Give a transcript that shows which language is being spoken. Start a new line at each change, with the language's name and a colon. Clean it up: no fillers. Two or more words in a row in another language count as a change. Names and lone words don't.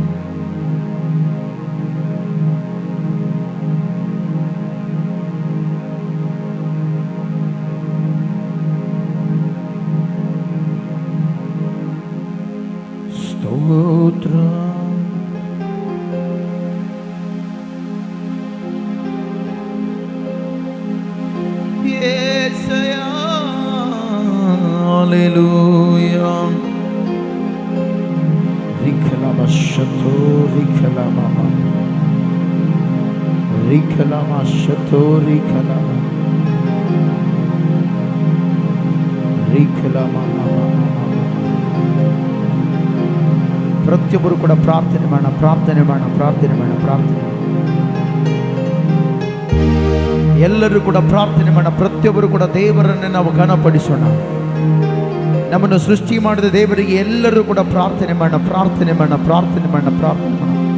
Kannada: ಸ್ತೋತ್ರ ಯೇಸಯ್ಯ. Hallelujah. Rikhala mashato rikhala mama. Rikhala mashato rikhala. Rikhala mama. ಪ್ರತಿಯೊಬ್ಬರು ಕೂಡ ಪ್ರಾರ್ಥನೆ ಮಾಡೋಣ, ಪ್ರಾರ್ಥನೆ ಮಾಡೋಣ, ಪ್ರಾರ್ಥನೆ ಮಾಡೋಣ, ಪ್ರಾರ್ಥನೆ. ಎಲ್ಲರೂ ಕೂಡ ಪ್ರಾರ್ಥನೆ ಮಾಡೋಣ. ಪ್ರತಿಯೊಬ್ಬರು ಕೂಡ ದೇವರನ್ನೇ ನಾವು ಘನಪಡಿಸೋಣ. ನಮ್ಮನ್ನು ಸೃಷ್ಟಿ ಮಾಡಿದ ದೇವರಿಗೆ ಎಲ್ಲರೂ ಕೂಡ ಪ್ರಾರ್ಥನೆ ಮಾಡೋಣ, ಪ್ರಾರ್ಥನೆ ಮಾಡೋಣ, ಪ್ರಾರ್ಥನೆ ಮಾಡೋಣ, ಪ್ರಾರ್ಥನೆ ಮಾಡೋಣ.